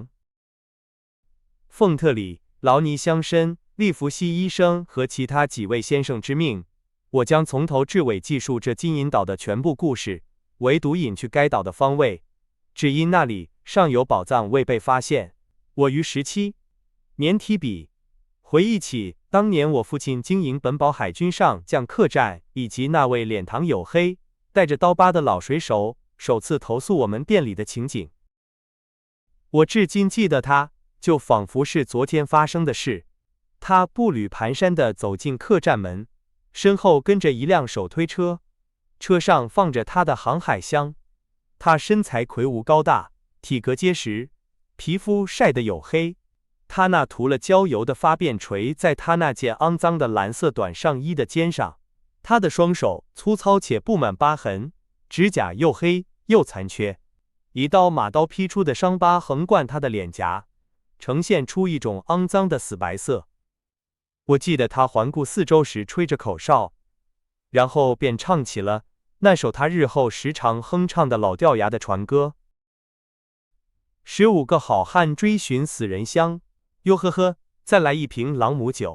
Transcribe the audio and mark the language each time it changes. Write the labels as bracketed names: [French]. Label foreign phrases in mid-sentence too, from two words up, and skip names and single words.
[Chinese] 奉特里、勞尼鄉紳、利弗西醫生和其他幾位先生之命，我將從頭至尾記述這金銀島的全部故事，唯獨隱去該島的方位，只因那裡尚有寶藏未被發現。我於17年提筆，回憶起當年我父親經營本堡海軍上將客棧，以及那位臉龐黝黑、帶着刀疤的老水手首次投宿我們店裡的情景。我至今記得它，就仿佛是昨天發生的事。他步履蹣跚地走進客棧門，身後跟着一輛手推車，車上放着他的航海箱。他身材魁梧高大，體格結實，皮膚曬得黝黑。他那塗了焦油的發辮垂在他那件骯髒的藍色短上衣的肩上。他的雙手粗糙且布滿疤痕，指甲又黑又殘缺，一道馬刀劈出的傷疤橫貫他的臉頰，呈現出一種骯髒的死白色。我記得他環顧四周時吹着口哨，然後便唱起了那首他日後時常哼唱的老掉牙的船歌。15個好漢追尋死人鄉，喲呵呵，再來一瓶朗姆酒。